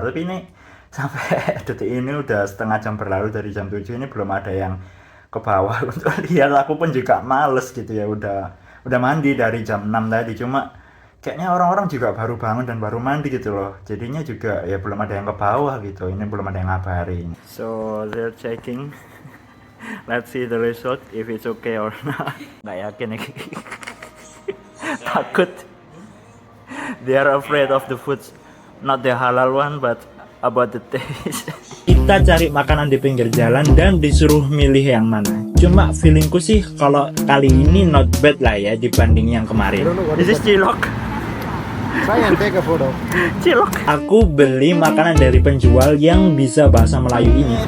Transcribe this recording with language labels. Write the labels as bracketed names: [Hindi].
[Indonesian] Tapi ini sampai detik ini udah setengah jam berlalu dari jam 7 ini belum ada yang ke bawah untuk lihat. Aku pun juga males gitu ya, udah mandi dari jam 6 tadi. Cuma kayaknya orang-orang juga baru bangun dan baru mandi gitu loh, jadinya juga ya belum ada yang ke bawah gitu. Ini belum ada yang ngabarin. [English] So they're checking. Let's see the result if it's okay or not. [Indonesian] Nggak yakin nih. Takut. [English] They are afraid of the food, not the halal one but about the taste. [Indonesian] Kita cari makanan di pinggir jalan dan disuruh milih yang mana. Cuma feelingku sih kalau kali ini [English] not bad [Indonesian] lah ya dibanding yang kemarin. [English] This is cilok. Try and take a photo. [Indonesian] Cilok. Aku beli makanan dari penjual yang bisa bahasa Melayu ini.